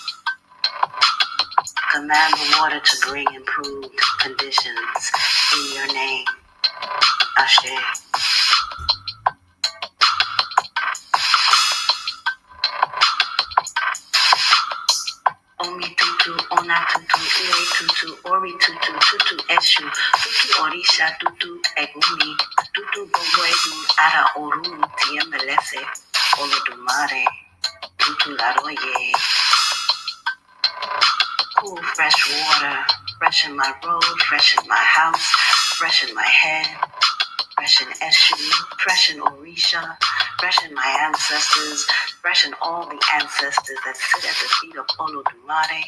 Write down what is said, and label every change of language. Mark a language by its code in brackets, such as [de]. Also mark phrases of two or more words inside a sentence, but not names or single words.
[en] Command the water to bring improved conditions in your name. Ashe. [yo] Omi tutu, ona tutu, ire tutu, ori tutu, tutu eshu, tutu orisha, tutu egumi, tutu bogo egu, ara oru, tiemelese, olodumare, tutu laroye. [en] Cool, fresh water, fresh in my road, fresh in my house, fresh in my head, fresh in Eshu, fresh in Orisha, fresh in my ancestors, fresh in all the ancestors that sit at the feet of Olodumare.